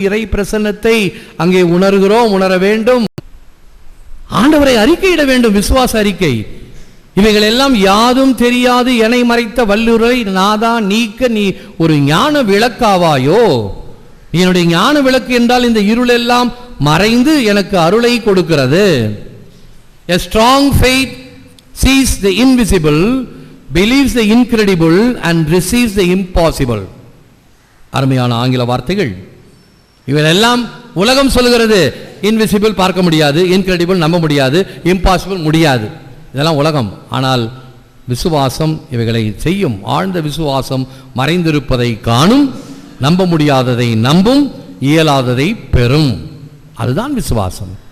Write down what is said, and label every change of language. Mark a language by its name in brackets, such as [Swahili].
[Tamil] இறை பிரசன்னத்தை அங்கே உணர்கிறோம், உணர வேண்டும். ஆண்டவரை அறிக்கையிட வேண்டும், விசுவாச அறிக்கை. இவைகள் எல்லாம் யாதும் தெரியாது எனை மறைத்த வல்லுரை நாதா நீக்க நீ ஒரு ஞான விளக்காவாயோ. என்னுடைய ஞான விளக்கு என்றால் இந்த இருள் எல்லாம் மறைந்து எனக்கு அருளை கொடுக்கிறது. [English] A strong faith sees the invisible, believes the incredible and receives the impossible. [Tamil] அருமையான ஆங்கில வார்த்தைகள். இவையெல்லாம் உலகம் சொல்லுகிறது. இன்விசிபிள் பார்க்க முடியாது, இன்கிரெடிபிள் நம்ப முடியாது, இம்பாசிபிள் முடியாது. இதெல்லாம் உலகம். ஆனால் விசுவாசம் இவைகளை செய்யும். ஆழ்ந்த விசுவாசம் மறைந்திருப்பதை காணும், நம்ப முடியாததை நம்பும், இயலாததை பெறும். அதுதான் விசுவாசம்.